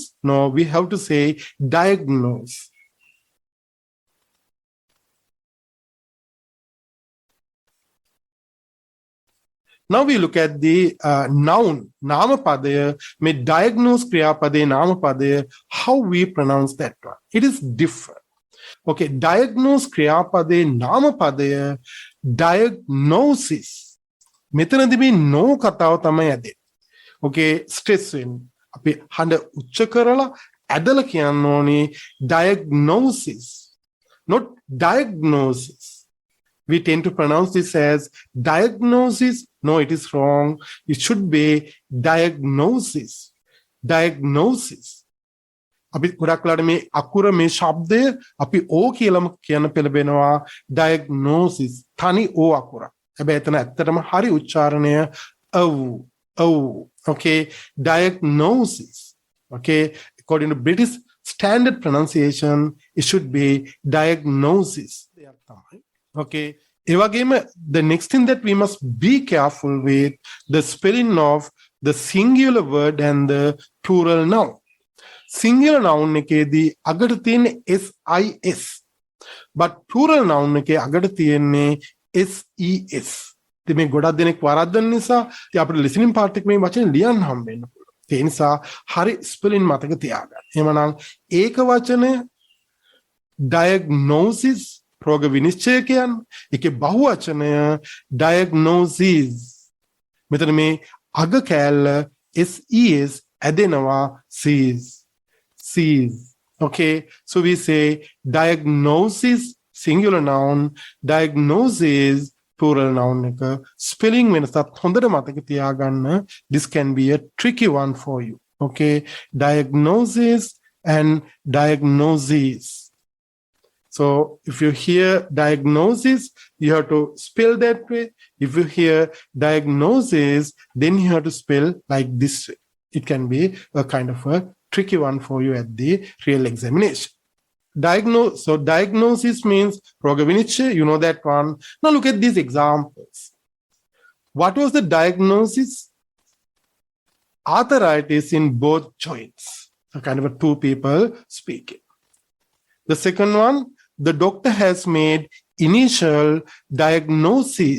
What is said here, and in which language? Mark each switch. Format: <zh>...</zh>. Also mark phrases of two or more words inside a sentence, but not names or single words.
<en>No, we have to say diagnose. Now we look at the noun, namapadaya, may diagnose kriyapadaya, namapadaya, how we pronounce that one. It is different. Okay, diagnose kriyapadaya, namapadaya, diagnosis.</en> <si>මෙතනදී මේ no කතාව තමයි ඇදෙන්නේ.</si> <en>Okay, stress</en> <si>වෙන්නේ. අපි හඬ උච්ච කරලා ඇදලා කියන්න ඕනේ</si> <en>diagnosis, not diagnosis. We tend to pronounce this as diagnosis. No, it is wrong. It should be diagnosis. Diagnosis.</en> <si>අපි ගොඩක් වෙලාවට මේ අකුර මේ ශබ්දය අපි ඕ කියලාම කියන පෙළඹෙනවා diagnosis. තනි ඕ අකුර. හැබැයි එතන ඇත්තටම හරි උච්චාරණය</si> <en>Okay, diagnosis. Okay, according to British standard pronunciation, it should be diagnosis. Okay. The next thing that we must be careful with, the spelling of the singular word and the plural noun. Singular noun</en> <si>එකේදී අගට තියෙන්නේ SIS.</si> <en>but plural noun</en> <si>එකේ අගට තියෙන්නේ SES. ඉතින් මේ ගොඩක් දෙනෙක් වරද්දන නිසා ඉතින් අපිට</si> <en>listening part</en> <si>එක මේ වචනේ ලියන්න හම්බ වෙන්න පුළුවන්. ඒ නිසා හරි spelling මතක තියාගන්න. එහෙමනම් ඒක වචනය diagnosis රෝග විනිශ්චය කියන්නේ. ඒකේ බහුවචනය diagnosis. මෙතන මේ අග කෑල්ල SES ඇදෙනවා sees.</si> <en>Okay, so we say diagnosis singular noun, diagnosis plural noun</en> <si>එක spelling වෙනසත් හොඳට මතක තියාගන්න.</si> <en>This can be a tricky one for you. Okay, diagnosis and diagnoses. So if you hear diagnosis, you have to spell that way. If you hear diagnosis, then you have to spell like this way. It can be a kind of a tricky one for you at the real examination. So diagnosis means</en> <si>රෝග විනිශ්චය,</si> <en>you know that one. Now look at these examples. What was the diagnosis? Arthritis in both joints. A kind of a two people speaking. The second one, the doctor has made initial diagnosis.</en>